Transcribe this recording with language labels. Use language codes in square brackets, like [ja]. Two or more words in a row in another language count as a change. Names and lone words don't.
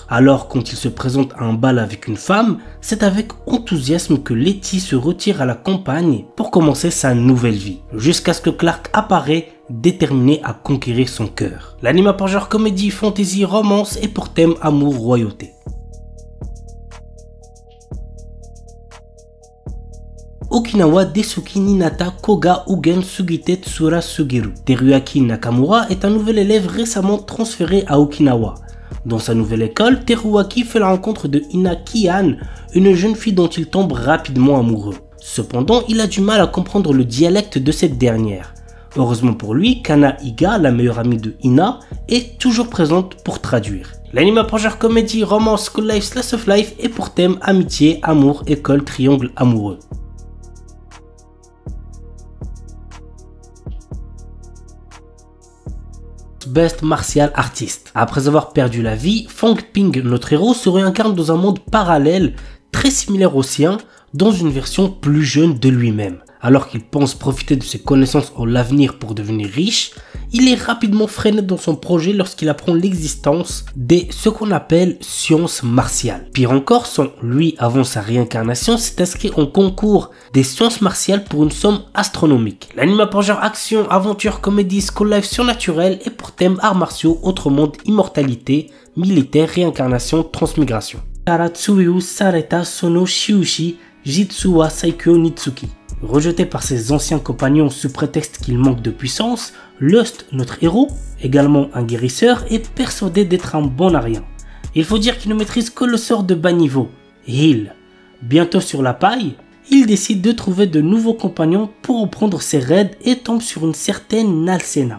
[fr] Alors quand il se présente à un bal avec une femme, c'est avec enthousiasme que Letty se retire à la campagne pour commencer sa nouvelle vie. Jusqu'à ce que Clark apparaît, déterminé à conquérir son cœur. L'anime pour genre comédie, fantasy, romance et pour thème amour, royauté. [ja] 沖縄で好きになった子が方言すぎてツラすぎる. [fr] Teruaki Nakamura est un nouvel élève récemment transféré à Okinawa. Dans sa nouvelle école, Teruaki fait la rencontre de Ina Kian, une jeune fille dont il tombe rapidement amoureux. Cependant, il a du mal à comprendre le dialecte de cette dernière. Heureusement pour lui, Kana Iga, la meilleure amie de Ina, est toujours présente pour traduire. L'anime pour genre comédie, romance, [en] school life, slice of life [fr] et pour thème amitié, amour, école, triangle amoureux. [en] Best Martial Artist. [fr] Après avoir perdu la vie, Fang Ping, notre héros, se réincarne dans un monde parallèle très similaire au sien, dans une version plus jeune de lui-même. Alors qu'il pense profiter de ses connaissances en l'avenir pour devenir riche, il est rapidement freiné dans son projet lorsqu'il apprend l'existence des ce qu'on appelle sciences martiales. Pire encore, lui, avant sa réincarnation, s'est inscrit en concours des sciences martiales pour une somme astronomique. L'anime pour genre action, aventure, comédie, [en] school life [fr] surnaturel et pour thème arts martiaux, autre monde, immortalité, militaire, réincarnation, transmigration. [ja] 追放されたその治癒師実は最強につき. [fr] Rejeté par ses anciens compagnons sous prétexte qu'il manque de puissance, Lust, notre héros, également un guérisseur, est persuadé d'être un bon à rien. Il faut dire qu'il ne maîtrise que le sort de bas niveau, Heal. Bientôt sur la paille, il décide de trouver de nouveaux compagnons pour reprendre ses raids et tombe sur une certaine Nalsena.